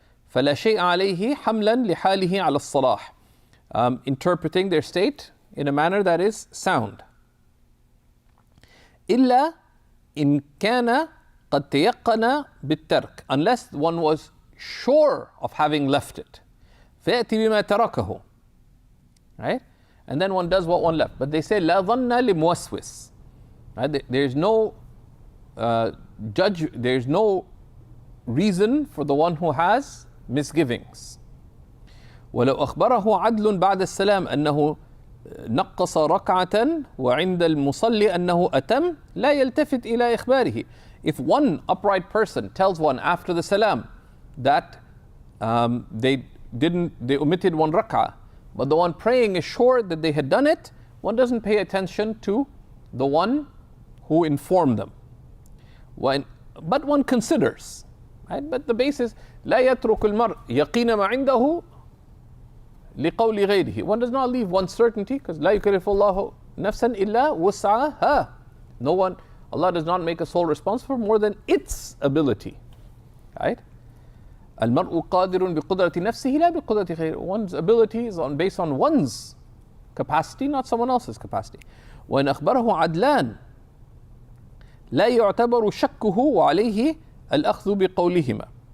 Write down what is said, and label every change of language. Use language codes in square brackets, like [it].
[ar] فلا شيء عليه حملا لحاله على الصلاح, [en] interpreting their state in a manner that is sound. [ar] إلا إن كان قد تيقن بالترك, [en] unless one was sure of having left it. [ar] فيأتي بما تركه, right? [en] And then one does what one left. But they say [ar] لا ظن لموسوس, [en] right? There's no there's no reason for the one who has misgivings. [ar] ولو أخبره عدل بعد السلام أنه نقص ركعة وعند المصلي أنه أتم لا يلتفت إلى إخباره. [en] If one upright person tells one after the salam that they omitted 1 rak'ah, but the one praying is sure that they had done it, one doesn't pay attention to the one who informed them. But one considers, right? But the basis [ar] لا يترك المرء يقين ما عنده لقول غيره. [en] One does not leave one's certainty, because [ar] لا يكلف الله نفسا إلا وسعها. [en] No one, Allah does not make a soul responsible for more than its ability, right? [ar] المرء قادر بقدرة نفسه لا بقدرة غيره. [en] One's ability is based on one's capacity, not someone else's capacity. [ar] وإن أخبره عدلان لا يعتبر شكه وعليه الأخذ بقولهما.